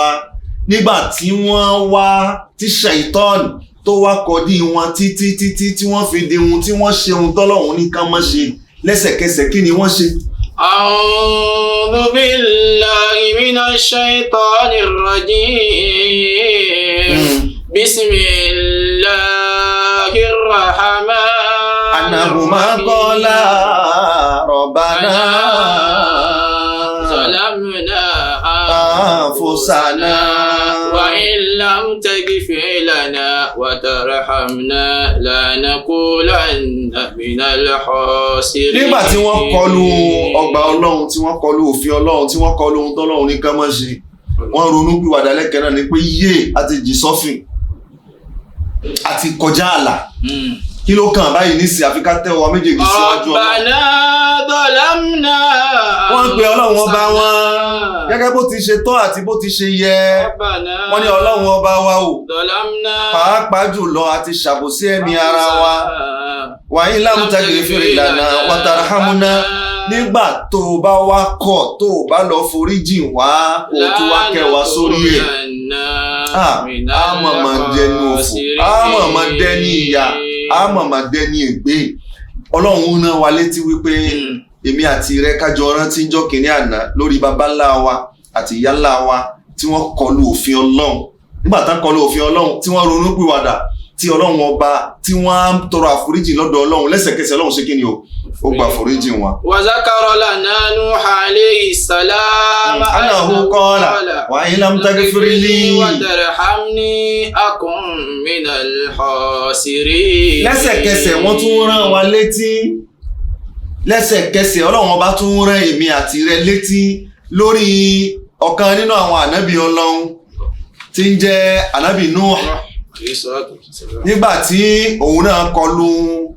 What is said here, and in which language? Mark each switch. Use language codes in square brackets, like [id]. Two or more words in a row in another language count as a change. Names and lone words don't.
[yo] Nígbà tí wọ́n wá tí Ṣaitan tó wá kọdí wọn títí tí wọ́n fi di ohun tí wọ́n ṣe ohun tọ́lọ́run ní ká má ṣe, lẹ́sẹ̀kẹsẹ̀ kí ni wọ́n ṣe? [ar] أعوذ بالله من الشيطان الرجيم. بسم الله الرحمن أنهما قالا ربنا zalamna أنفسنا وإن لم تغفر لنا وترحمنا لنكونن من الخاسرين. [yo] Nígbà tí wọ́n kọlu ọgbà Ọlọ́run, tí wọ́n kọlu òfin Ọlọ́run, tí wọ́n kọlu ohun tọ́lọ́run ní ká má ṣe, wọ́n ronú pìwàdà lẹ́kẹ̀ẹ́ náà ni pé àti jì sọ́fìn àti kọjá àlà. Kí ló kàn báyìí nísìnyí àfi ká tẹ́ ọwọ́ méjèèjì síwájú Ọlọ́run. [ar] ربنا ظلمنا. [yo] Wọ́n pe Ọlọ́run ọba wọn gẹ́gẹ́ bó ti ṣe tọ́ àti bó ti ṣe yẹ. Wọ́n ní Ọlọ́run ọba wa o, pàápàá jùlọ àti ṣàbòsí ẹ̀mí ara wa. [ar] وإن لم تغفر لنا وترحمنا, [yo] nígbà tó o bá wá kọ̀, tó o bá lọ foríjì wá, kó o tún wá kẹ́ wa sórí ẹ̀. Àmọ̀mọ̀ dẹni òfò, àmọ̀mọ̀ dẹni ìyà, àmọ̀mọ̀ dẹni ègbé. Ọlọ́run rán wa létí wípé èmi àti rẹ kájọ rántí jọ́ kìíní àná lórí baba ńlá wa àti ìyá ńlá wa tí wọ́n kọlu òfin Ọlọ́run. Nígbà tán kọlu òfin Ọlọ́run, tí wọ́n ronú pìwàdà, tí Ọlọ́run ọba tí wọ́n á tọrọ àforíjì lọ́dọ̀ Ọlọ́run, lẹ́sẹ̀kẹsẹ̀ Ọlọ́run ṣe kí ni o, ó gba àforíjì wọn. [ar] وذكر لنا نوحا عليه السلام أنه قال وإن لم تغفر لي وترحمني أكن من الخاسرين. [yo] Lẹ́sẹ̀kẹsẹ̀ wọ́n tún rán wa létí, lẹ́sẹ̀kẹsẹ̀ Ọlọ́run ọba tún rán èmi àti rẹ létí lórí ọ̀kan nínú àwọn ànábì Ọlọ́run tí ń jẹ́ ànábì Nuh. Nígbà tí òun náà kọlu